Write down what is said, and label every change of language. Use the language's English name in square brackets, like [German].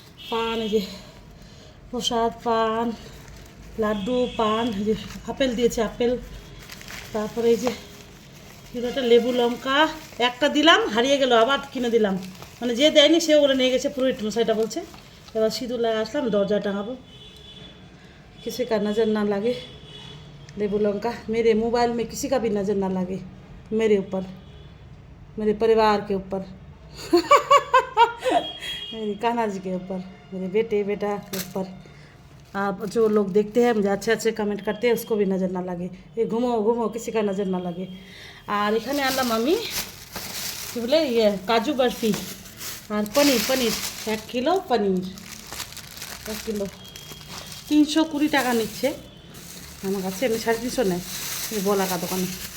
[Bangla] পান, এই যে প্রসাদ, পান, লাড্ডু, পান, এই যে আপেল দিয়েছে, আপেল। তারপরে এই যে একটা লেবু, লঙ্কা। একটা দিলাম, হারিয়ে গেল, আবার কিনে দিলাম। মানে যে দেয়নি সে ওগুলো নিয়ে গেছে, পুরোহিত মশাইটা বলছে। এবার সিঁদুর লাগা আসলাম, দরজা টাঙাবো, [Hindi] किसी का नज़र ना लगे। लेबू लौंका मेरे मोबाइल में किसी का भी नज़र ना लगे, मेरे ऊपर, मेरे परिवार के ऊपर मेरी कान्हा जी के ऊपर, मेरे बेटा के ऊपर। आप जो लोग देखते हैं मुझे अच्छे अच्छे कमेंट करते हैं, उसको भी नज़र ना लगे। ये घूमो घूमो, किसी का नज़र ना लगे। [Bangla] আর এখানে আনলাম আমি কী বলে কাজু বরফি আর পনির। 1 কিলো পনির, 1 কিলো 320 টাকা নিচ্ছে আমার কাছে। এমনি 350 নেয় বলাকা দোকানে।